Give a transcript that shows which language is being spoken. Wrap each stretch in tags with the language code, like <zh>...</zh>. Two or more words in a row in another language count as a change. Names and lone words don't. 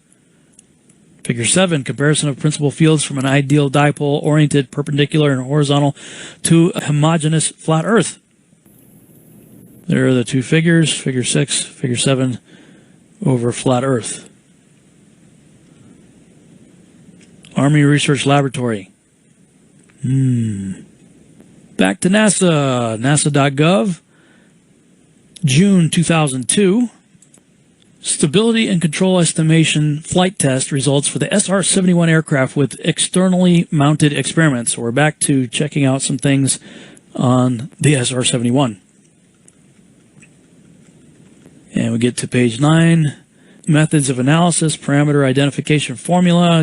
<en>Figure 7, comparison of principal fields from an ideal dipole-oriented perpendicular and horizontal to a homogeneous flat Earth. There are the two figures, figure 6, figure 7, over flat Earth. Army Research Laboratory. Back to NASA. NASA.gov. June 2002. Stability and control estimation flight test results for the SR-71 aircraft with externally mounted experiments. So we're back to checking out some things on the SR-71. And we get to page 9, methods of analysis, parameter identification formula.</en>